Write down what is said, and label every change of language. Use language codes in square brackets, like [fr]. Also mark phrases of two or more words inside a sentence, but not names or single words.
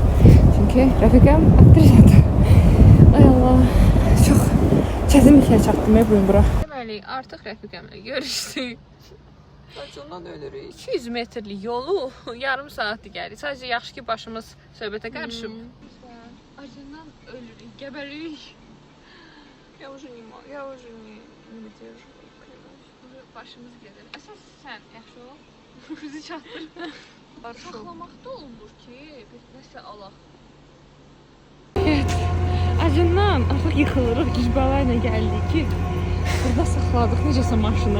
[az] Çünki rəfiqəm aktrisadır. Ay Allah, çox çətinliklə çatdım bugün bura. Deməli, artıq rəfiqəmlə görüşdük. Acından ölürük. 200 metrlik yolu yarım saatdir gəlir. Sadəcə yaxşı ki, başımız söhbətə qarışıb. Acından ölürük, gəbəririk. [ru] Ya уже не выдерживаю. [az] Başımız gelir. Əsas sən yaxşı ol. Bizi çatdır. Saxlamaqda olmur ki, nəsə alaq. Evet, acından artıq yıxılırıq, gicbələrlə gəldik ki, burada saxladıq necəsə maşını.